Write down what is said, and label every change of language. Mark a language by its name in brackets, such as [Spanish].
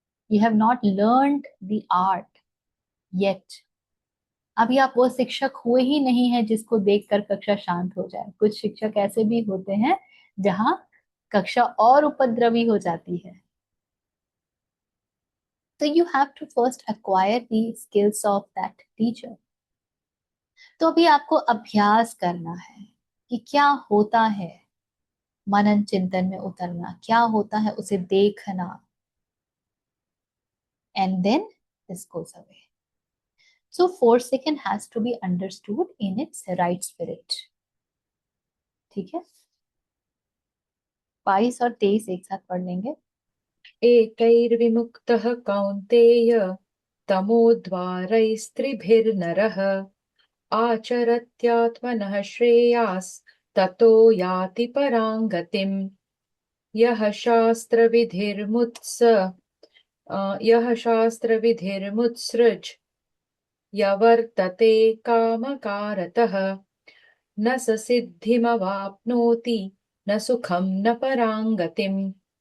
[English] You have not learned the art yet. [Hindi] अभी आप वो शिक्षक हुए ही नहीं है जिसको देखकर कक्षा शांत हो जाए। कुछ शिक्षक ऐसे भी होते हैं जहां कक्षा और उपद्रवी हो जाती है। [English] So you have to first acquire the skills of that teacher. [Hindi] तो अभी आपको अभ्यास करना है कि क्या होता है मनन चिंतन में उतरना, क्या होता है उसे देखना, [English] And then this goes away. So forsaken has to be understood in its right spirit. [Hindi] ठीक है, 22 और 23 एक साथ पढ़ लेंगे। [Sanskrit] एकैर्विमुक्तः कौन्तेय तमोद्वारैस्त्रिभिर्नरः आचरत्यात्मनः श्रेयास्ततो याति परां गतिम् यः शास्त्रविधिर्मुत्सृज यवर्तते कामकारतः न स सिद्धिमवाप्नोति न सुखं न परां गतिम्।